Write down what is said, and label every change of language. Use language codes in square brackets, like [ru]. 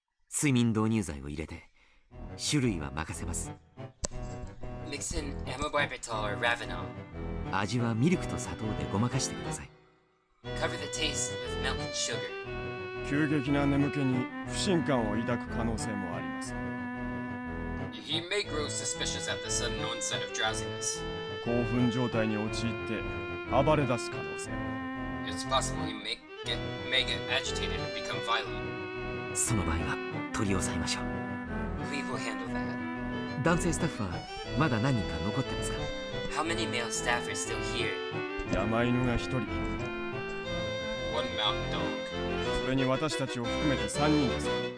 [ja] 睡眠導入剤を入れて種類は任せます。 [en] Mix in amobarbital or ravenol. [ja] 味はミルクと砂糖でごまかしてください。 [en] Cover the taste with milk and sugar. [ja] 急激な眠気に不信感を抱く可能性もあります。 [en] He may grow suspicious at the sudden onset of drowsiness. [ja] 興奮状態に陥って暴れ出す可能性も。 [en] It's possible he may get agitated and become violent. [ja] その場合は取り押さえましょう。 [en] We will handle that. [ja] 男性スタッフはまだ何人か残ってますか？ [en] How many male staff are still here? [ja] 山犬が1人。 [en] One mountain dog. [ja] それに私たちを含めて3人です。